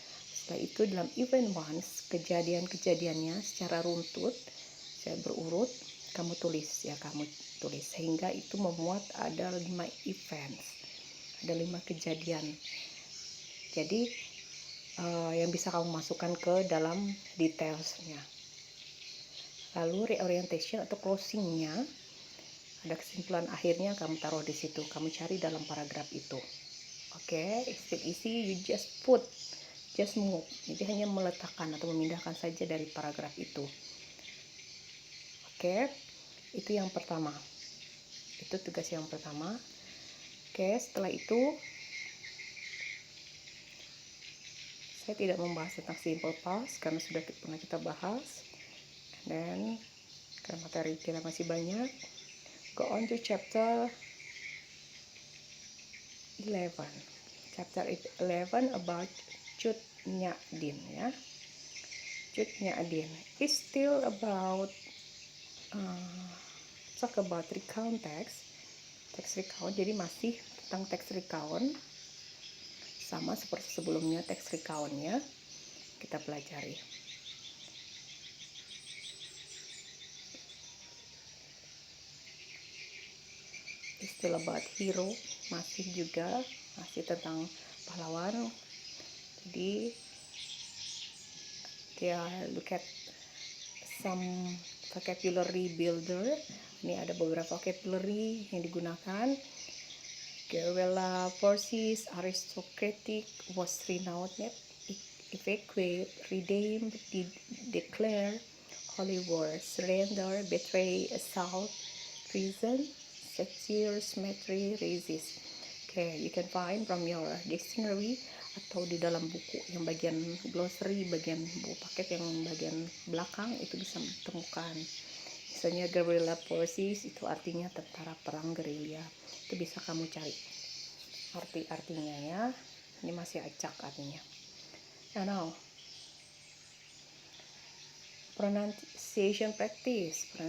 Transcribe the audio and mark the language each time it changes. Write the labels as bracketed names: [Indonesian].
[Indonesian] Setelah itu dalam event once, kejadian-kejadiannya secara runtut, saya berurut, kamu tulis sehingga itu memuat ada 5 events, ada 5 kejadian. Jadi yang bisa kamu masukkan ke dalam detailsnya. Lalu reorientation atau closingnya, ada kesimpulan akhirnya kamu taruh di situ, kamu cari dalam paragraf itu. [English] Oke, still easy, you just move. [Indonesian] Jadi hanya meletakkan atau memindahkan saja dari paragraf itu. Oke, itu yang pertama. Itu tugas yang pertama. Oke, setelah itu saya tidak membahas tentang simple past karena sudah pernah kita bahas. Dan karena materi kita masih banyak, go on to chapter 11. [English] Chapter 11 about Cut Nyak Dien ya. Cut Nyak Dien is still about talk about recount text recount. [Indonesian] Jadi masih tentang text recount, sama seperti sebelumnya text recountnya kita pelajari. [English] It's still about hero, masih tentang pahlawan. Jadi look at some vocabulary builder. [Indonesian] Ini ada beberapa vocabulary yang digunakan. [English] Guerrilla forces, aristocratic, was renowned, evacuate, redeem, declare, holy war, surrender, betray, assault, treason, satire, symmetry, resist. [Indonesian] Okay, you can find from your dictionary atau di dalam buku yang bagian glossary, bagian buku paket yang bagian belakang itu bisa ditemukan. Misalnya guerrilla forces itu artinya tentara perang gerilya. Itu bisa kamu cari artinya ya. Ini masih acak artinya. [English] Now, pronunciation practice.